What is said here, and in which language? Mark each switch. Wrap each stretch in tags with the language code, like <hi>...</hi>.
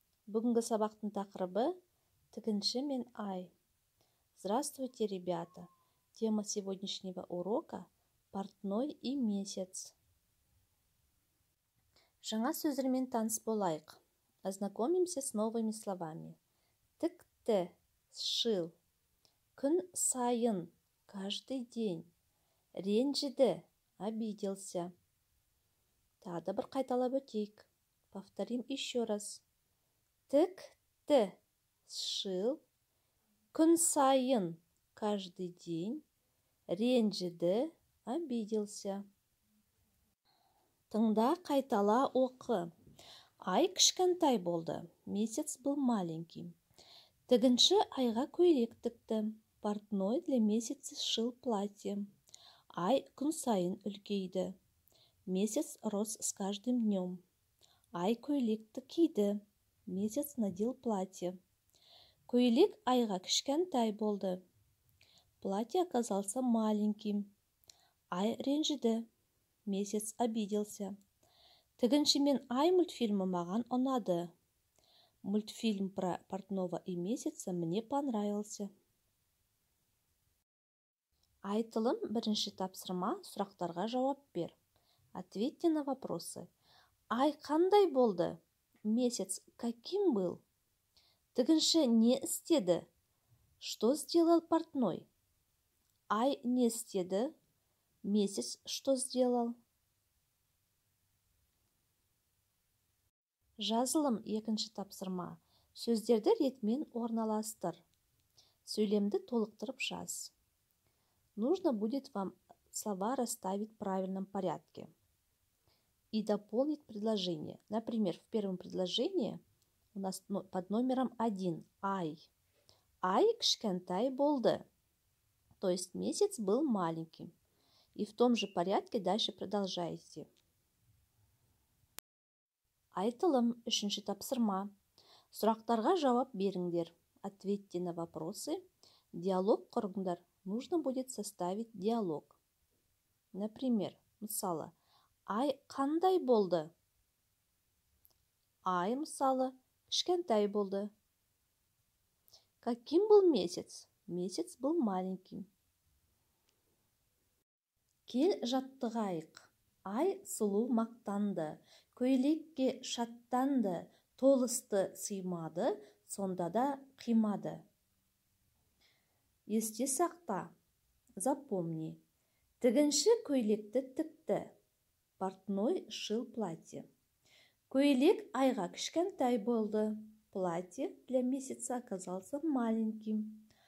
<kk>Бүгінгі сабақтың тақырыбы тігінші мен ай.</kk> <ru>Здравствуйте, ребята! Тема сегодняшнего урока – портной и месяц.</ru> <kk>Жаңа сөздермен таныс болайық.</kk> <ru>Ознакомимся с новыми словами.</ru> <kk>Тікті,</kk> <ru>сшил.</ru> <kk>Күн сайын,</kk> <ru>каждый день.</ru> <kk>Ренжіді,</kk> <ru>обиделся.</ru> <kk>Тағы да бір қайталап өтейік.</kk> <ru>Повторим еще раз.</ru> <kk>Тікті,</kk> <ru>сшил.</ru> <kk>Күн сайын,</kk> <ru>каждый день.</ru> <kk>Ренжіді,</kk> <ru>обиделся.</ru> <kk>Тыңда, қайтала, оқы. Ай кішкентай болды.</kk> <ru>Месяц был маленький.</ru> <kk>Тігінші айға көйлек тікті.</kk> <ru>Портной для месяца сшил платье.</ru> <kk>Ай күн сайын үлкейді.</kk> <ru>Месяц рос с каждым днем.</ru> <kk>Ай көйлекті киді.</kk> <ru>Месяц надел платье.</ru> <kk>Көйлек айға кішкентай болды.</kk> <ru>Платье оказался маленьким.</ru> <kk>Ай ренжіді.</kk> <ru>Месяц обиделся.</ru> <kk>Тігінші мен ай мультфильмі маған ұнады.</kk> <ru>Мультфильм про портного и месяца мне понравился.</ru> <kk>Айтылым бірінші тапсырма, сұрақтарға жауап бер.</kk> <ru>Ответьте на вопросы.</ru> <kk>Ай қандай болды?</kk> <ru>Месяц каким был?</ru> <kk>Тігінші не істеді?</kk> <ru>Что сделал портной?</ru> <kk>Ай не істеді?</kk> <ru>Месяц что сделал?</ru> <kk>Жазылым екінші тапсырма. Сөздерді ретмен орналастыр. Сөйлемді толықтырып жаз.</kk> <ru>Нужно будет вам слова расставить в правильном порядке и дополнить предложение. Например, в первом предложении у нас под номером 1 ай.</ru> <kk>Ай кішкентай болды.</kk> <ru>То есть месяц был маленьким. И в том же порядке дальше продолжайте.</ru> <kk>Айтылым үшінші тапсырма. Сұрақтарға жауап беріңдер.</kk> <ru>Ответьте на вопросы.</ru> <kk>Диалог құрыңдар.</kk> <ru>Нужно будет составить диалог. Например,</ru> <kk>мысалы, ай қандай болды? Ай, мысалы, кішкентай болды.</kk> <ru>Каким был месяц? Месяц был маленьким.</ru> <kk>Кел жаттығайық. Ай сұлу мақтанды. Көйлекке шаттанды. Толысты сыймады, сонда да қимады. Есте сақта.</kk> <ru>Запомни.</ru> <kk>Тігінші көйлекті тікті.</kk> <ru>Портной шил платье.</ru> <kk>Көйлек айға кішкентай болды.</kk> <ru>Платье для месяца оказался маленьким.</ru>